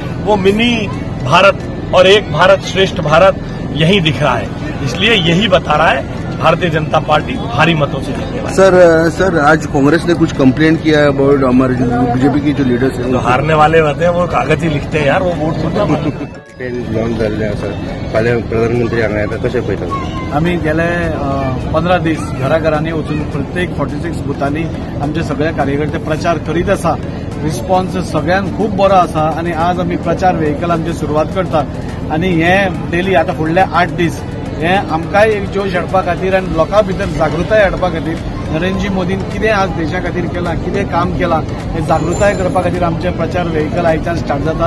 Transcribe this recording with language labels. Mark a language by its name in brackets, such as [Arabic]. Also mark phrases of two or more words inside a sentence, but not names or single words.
[Hindi] वो मिनी भारत और एक भारत श्रेष्ठ भारत यही दिख रहा है, इसलिए यही बता रहा है भारतीय जनता पार्टी भारी मतों से जीतने वाली। सर आज कांग्रेस ने कुछ कंप्लेंट किया है अबाउट हमारे बीजेपी की जो लीडर्स हैं, जो हारने वाले होते हैं वो कागज ही लिखते हैं यार, वो वोट थोड़ी [Konkani] लॉन्च झाले सर। फाल्यां प्रधानमंत्री हांगा येता, कशें पळयता? आम्ही गेले 15 दीस घराघरांनी वचून प्रत्येक 46 बुथांनी आमचे सगळे कार्यकर्ते प्रचार करीत आसा। रिस्पॉन्स सगळ्यांक खूब बरो आसा आणि आज आम्ही प्रचार व्हेकल आमची सुरवात करतात आणि हे डेली आता फुडले 8 दीस हे आमकांय एक जोश हाडपा खातीर आनी लोकां भितर जागृताय हाडपा खातीर नरेंद्रजी मोदीन कितें आज देशा खातीर केलां, कितें काम केलां हे जागृताय करपा खातीर आमचे प्रचार व्हेकल आयच्यान स्टार्ट जाता।